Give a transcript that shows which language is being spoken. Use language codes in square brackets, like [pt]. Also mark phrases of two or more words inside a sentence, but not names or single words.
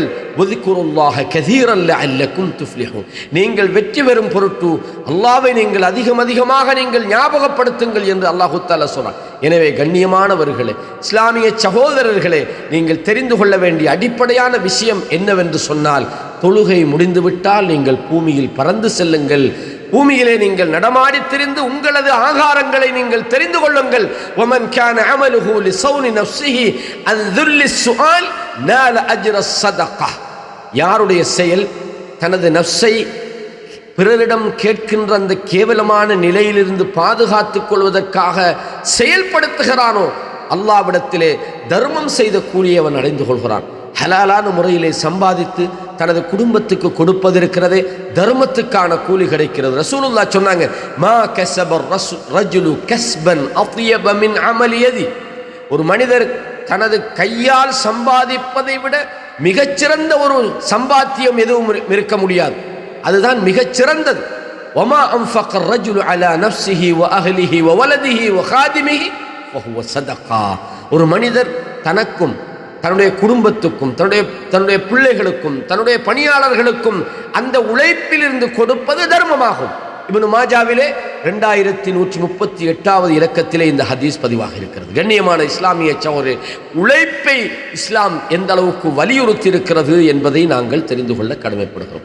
[ar] واذكروا الله كثيرا لعلكم تفلحون, [ta] நீங்கள் வெற்றி பெறும் பொருட்டு அல்லாஹ்வை நீங்கள் அதிகமாக நீங்கள் ஞாபகப்படுத்துங்கள் என்று அல்லாஹ் தஆலா சொல்றார். எனவே கண்ணியமானவர்களே, இஸ்லாமிய சகோதரர்களே, நீங்கள் தெரிந்து கொள்ள வேண்டிய அடிப்படையான விஷயம் என்னவென்று சொன்னால், தொழுகை முடிந்துவிட்டால் நீங்கள் பூமியில் பறந்து செல்லுங்கள். பூமியிலே நீங்கள் நடமாடி திரிந்து உங்களது ஆகாரங்களை நீங்கள் தெரிந்து கொள்ளுங்கள். [ar] ومن كان عمله لصون نفسه عن ذل السؤال نال اجر الصدقه, [ta] யாருடைய செயல் தனது நஃப்ஸை பிறரிடம் கேட்கின்ற அந்த கேவலமான நிலையிலிருந்து பாதுகாத்துக் கொள்வதற்காக செயல்படுத்துகிறானோ அல்லாஹ்விடத்திலே தர்மம் செய்த கூலியை அவன் அடைந்து கொள்கிறான். ஹலாலான முறையிலே சம்பாதித்து தனது குடும்பத்துக்கு கொடுப்பது இருக்கிறதே, தர்மத்துக்கான கூலி கிடைக்கிறது. ரசூலுல்லாஹ் சொன்னாங்க, [ar] ما كسب الرجل كسبا أطيب من عمل يده, [ta] ஒரு மனிதர் தனது கையால் சம்பாதிப்பதை விட மிகச்சிறந்த ஒரு சம்பாத்தியம் எதுவும் இருக்க முடியாது, அதுதான் மிகச்சிறந்தது. [ar] وما أنفق الرجل على نفسه واهله وولده وخادمه فهو صدقه, [ta] ஒரு மனிதர் தனக்கும் தன்னுடைய குடும்பத்துக்கும் தன்னுடைய பிள்ளைகளுக்கும் தன்னுடைய பணியாளர்களுக்கும் அந்த உழைப்பில் இருந்து கொடுப்பது தர்மமாகும். இப்னு மாஜாவிலே 2138வது இலக்கத்திலே இந்த ஹதீஸ் பதிவாக இருக்கிறது. கண்ணியமான இஸ்லாமிய சகோதரர்களே, உழைப்பை இஸ்லாம் எந்த அளவுக்கு வலியுறுத்தி இருக்கிறது என்பதை நாங்கள் தெரிந்து கொள்ள கடமைப்படுகிறோம்.